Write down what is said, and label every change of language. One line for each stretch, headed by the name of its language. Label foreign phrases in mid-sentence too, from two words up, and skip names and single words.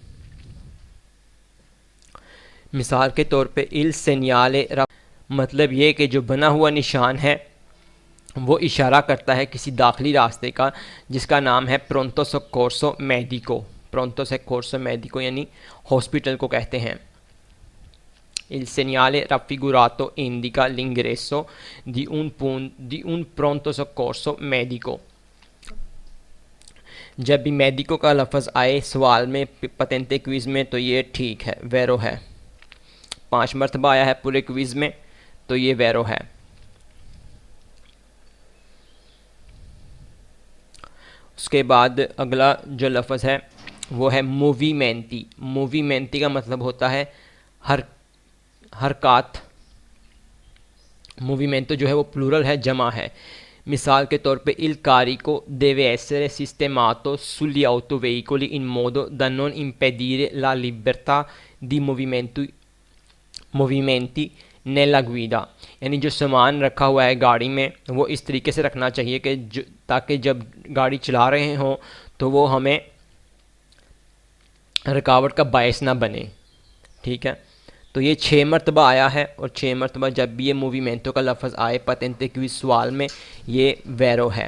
Urdu: مثال کے طور پے
Italian: il segnale,
Urdu: مطلب یہ کہ جو بنا ہوا نشان ہے وہ اشارہ کرتا ہے کسی داخلی راستے کا جس کا نام ہے
Italian: pronto soccorso medico. pronto soccorso medico
Urdu: یعنی ہاسپٹل کو کہتے ہیں.
Italian: Il segnale raffigurato indica l'ingresso di un pronto soccorso medico।
Urdu: جب بھی میڈیکو کا لفظ آئے سوال میں پتینتے کوئز میں تو یہ ٹھیک ہے، ویرو ہے. 5 مرتبہ آیا ہے پورے کوئز میں تو یہ ویرو ہے. اس کے بعد اگلا جو لفظ ہے وہ ہے مووی منٹی. مووی منٹی کا مطلب ہوتا ہے حرکت. مووی منٹو جو ہے وہ پلورل ہے، جمع ہے. مثال کے طور پے
Italian: il carico deve essere sistemato sugli autoveicoli in modo da non impedire la libertà di movimenti nella guida।
Urdu: یعنی جو سامان رکھا ہوا ہے گاڑی میں وہ اس طریقے سے رکھنا چاہیے کہ تاکہ جب گاڑی چلا رہے ہوں تو وہ ہمیں رکاوٹ کا باعث نہ بنے. ٹھیک ہے، تو یہ 6 مرتبہ آیا ہے اور 6 مرتبہ جب بھی یہ مووی منٹو کا لفظ آئے پتینتے کوئز سوال میں یہ ویرو ہے.